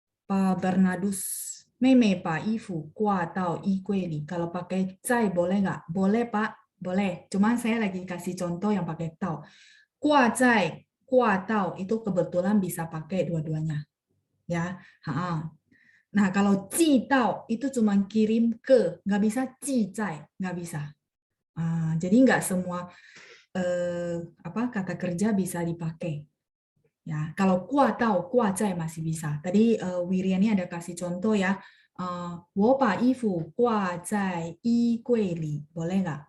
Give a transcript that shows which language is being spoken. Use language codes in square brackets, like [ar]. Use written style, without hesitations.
[zh] Pak Bernardus, 妹妹把衣服挂到衣柜里. [id] Kalau pakai zai boleh nggak? Boleh Pak, boleh. Cuma saya lagi kasih contoh yang pakai tao. 挂在 挂到 itu kebetulan bisa pakai dua-duanya. Ya. Nah, kalau 寄到 itu cuma kirim ke, nggak bisa 寄在, nggak bisa. Jadi nggak semua kata kerja bisa dipakai. Ya, kalau 挂到, 挂在 masih bisa. Tadi Wirya ini ada kasih contoh ya. [zh] 我把衣服挂在衣柜里, [id] boleh nggak?